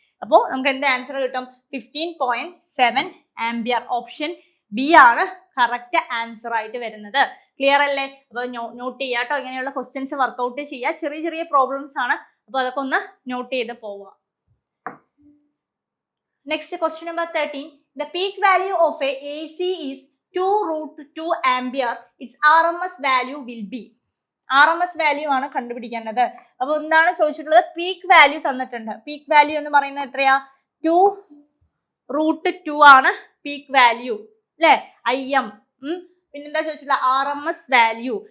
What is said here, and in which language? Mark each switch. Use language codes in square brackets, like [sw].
[ml] അപ്പോൾ നമുക്ക് എന്ത് ആൻസർ കിട്ടും? 15.7 ആംപിയർ. ഓപ്ഷൻ ബി ആണ് കറക്റ്റ് ആൻസർ ആയിട്ട് വരുന്നത്. ക്ലിയർ അല്ലേ? അപ്പോൾ നോട്ട് ചെയ്യുക കേട്ടോ. ഇങ്ങനെയുള്ള ക്വസ്റ്റ്യൻസ് വർക്ക്ഔട്ട് ചെയ്യുക. ചെറിയ ചെറിയ പ്രോബ്ലംസ് ആണ്. അപ്പോൾ അതൊക്കെ ഒന്ന് നോട്ട് ചെയ്ത് പോവുക. Next question number 13. [en] The peak value of a AC is 2√2 ampere. Its RMS value will be. [ml] RMS value ആണ് കണ്ടുപിടിക്കേണ്ടത്. അപ്പൊ എന്താണ് ചോദിച്ചിട്ടുള്ളത്? പീക്ക് വാല്യൂ തന്നിട്ടുണ്ട്. പീക്ക് വാല്യൂ എന്ന് പറയുന്നത് എത്രയാ? 2√2 ആണ് പീക്ക് വാല്യൂ അല്ലെ, IM. പിന്നെന്താ ചോദിച്ചിട്ടുള്ളത്? RMS value.